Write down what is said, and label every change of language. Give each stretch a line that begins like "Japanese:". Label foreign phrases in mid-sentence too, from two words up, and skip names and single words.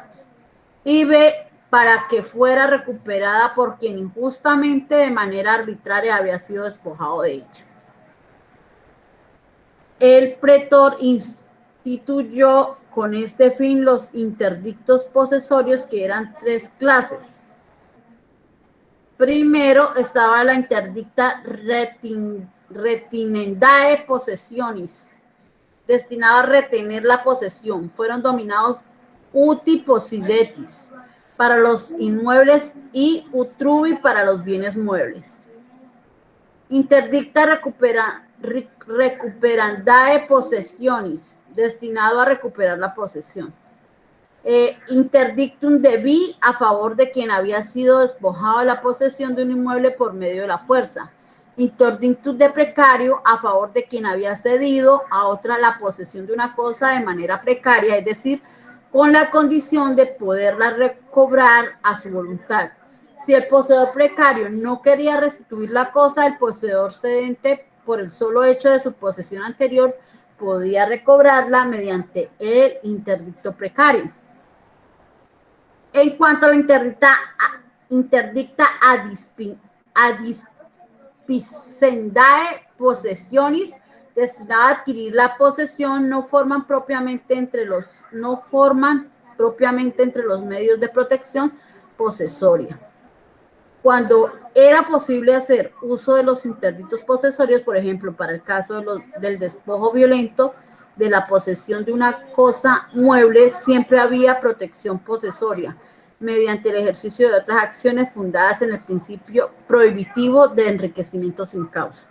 Spanish: Y B, para que fuera recuperada por quien injustamente de manera arbitraria había sido despojado de ella. El pretor instituyó con este fin los interdictos posesorios, que eran tres clases. Primero estaba la
Latin: interdicta retinendae possessionis,
Spanish: destinado a retener la posesión. Fueron dominados
Latin: uti possidetis
Spanish: para los inmuebles y utrubi para los bienes muebles.
Latin: Interdicta recuperandae possessionis,
Spanish: destinado a recuperar la posesión.
Latin: Interdictum debi,
Spanish: a favor de quien había sido despojado de la posesión de un inmueble por medio de la fuerza.
Latin: Interdictum de precario,
Spanish: a favor de quien había cedido a otra la posesión de una cosa de manera precaria, es decir, con la condición de poderla recobrar a su voluntad. Si el poseedor precario no quería restituir la cosa, el poseedor cedente, por el solo hecho de su posesión anterior, podía recobrarla mediante el interdicto precario. En cuanto a la
Latin: interdicta ad dispicendae possessionis,
Spanish: destinada a adquirir la posesión no forman propiamente entre los medios de protección posesoria. Cuando era posible hacer uso de los interditos posesorios, por ejemplo, para el caso del despojo violento, de la posesión de una cosa mueble, siempre había protección posesoria, mediante el ejercicio de otras acciones fundadas en el principio prohibitivo de enriquecimiento sin causa.